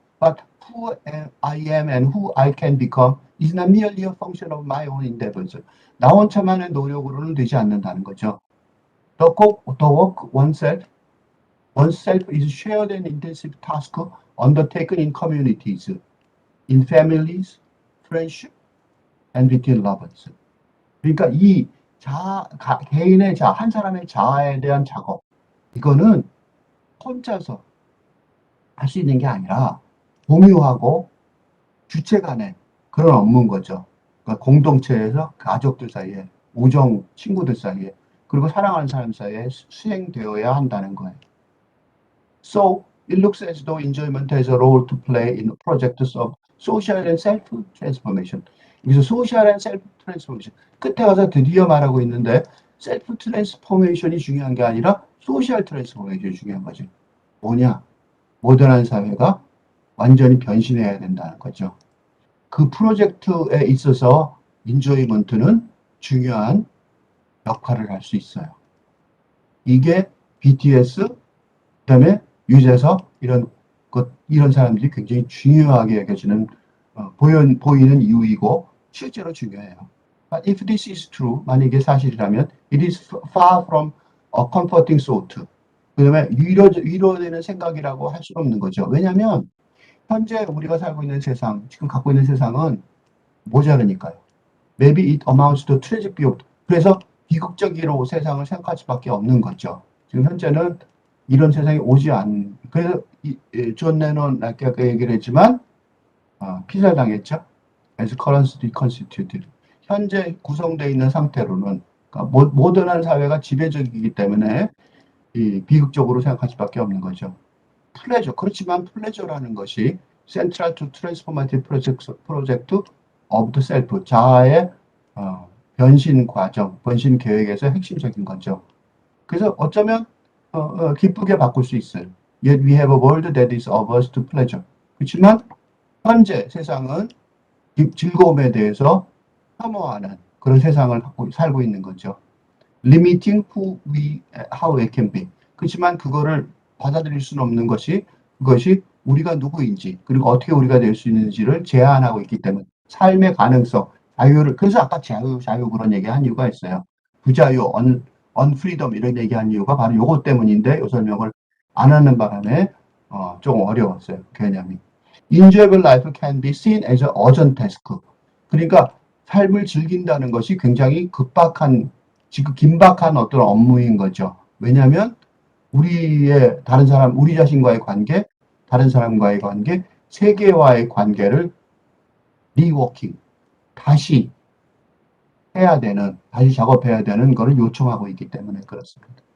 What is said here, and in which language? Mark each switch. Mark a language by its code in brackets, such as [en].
[en] But who I am and who I can become is not merely a function of my own endeavors. [ko] 나 혼자만의 노력으로는 되지 않는다는 거죠. [en] The work oneself is shared and intensive task undertaken in communities, in families, friendship, and between lovers. [ko] 그러니까 이 개인의 한 사람의 자아에 대한 작업, 이거는 혼자서 할 수 있는 게 아니라 공유하고 주체 간의 그런 업무인 거죠. 그러니까 공동체에서 가족들 사이에, 우정, 친구들 사이에, 그리고 사랑하는 사람 사이에 수행되어야 한다는 거예요. [en] So, it looks as though enjoyment has a role to play in projects of social and self-transformation. [ko] 여기서 [en] social and self-transformation. [ko] 끝에 가서 드디어 말하고 있는데 self-transformation이 중요한 게 아니라 social transformation이 중요한 거죠. 뭐냐? 모던한 사회가 완전히 변신해야 된다는 거죠. 그 프로젝트에 있어서 인조이먼트는 중요한 역할을 할 수 있어요. 이게 BTS, 그다음에 유재석 이런 사람들이 굉장히 중요하게 여겨지는 보이는 이유이고 실제로 중요해요. [en] But if this is true, [ko] 만약에 사실이라면 [en] it is far from a comforting thought. [ko] 그다음에 위로되는 생각이라고 할 수 없는 거죠. 왜냐하면 현재 우리가 살고 있는 세상, 지금 갖고 있는 세상은 모자르니까요. [en] Maybe it amounts to tragic view. [ko] 그래서 비극적으로 세상을 생각할 수밖에 없는 거죠. 지금 현재는 이런 세상이 오지 않는. 그래서 존 레논 아까 얘기를 했지만 피살당했죠. [en] As currently constituted. [ko] 현재 구성되어 있는 상태로는 그러니까 모던한 사회가 지배적이기 때문에 비극적으로 생각할 수밖에 없는 거죠. 플레저. 그렇지만 플레저라는 것이 [en] Central to Transformative Project of the Self. [ko] 자아의 변신 과정, 변신 계획에서 핵심적인 거죠. 그래서 어쩌면 기쁘게 바꿀 수 있어요. [en] Yet we have a world that is averse to pleasure. [ko] 그렇지만 현재 세상은 즐거움에 대해서 혐오하는 그런 세상을 살고 있는 거죠. [en] Limiting how we can be. [ko] 그렇지만 그거를 받아들일 수는 없는 것이 그것이 우리가 누구인지 그리고 어떻게 우리가 될 수 있는지를 제한하고 있기 때문에 삶의 가능성, 자유를 그래서 아까 자유 그런 얘기한 이유가 있어요. 부자유, 언프리덤 이런 얘기한 이유가 바로 요것 때문인데 요 설명을 안 하는 바람에 조금 어려웠어요. 개념이. [en] Enjoyable life can be seen as a urgent task. [ko] 그러니까 삶을 즐긴다는 것이 굉장히 급박한, 지금 긴박한 어떤 업무인 거죠. 왜냐하면 우리의 다른 사람, 우리 자신과의 관계, 다른 사람과의 관계, 세계와의 관계를 리워킹, 다시 해야 되는, 다시 작업해야 되는 거를 요청하고 있기 때문에 그렇습니다.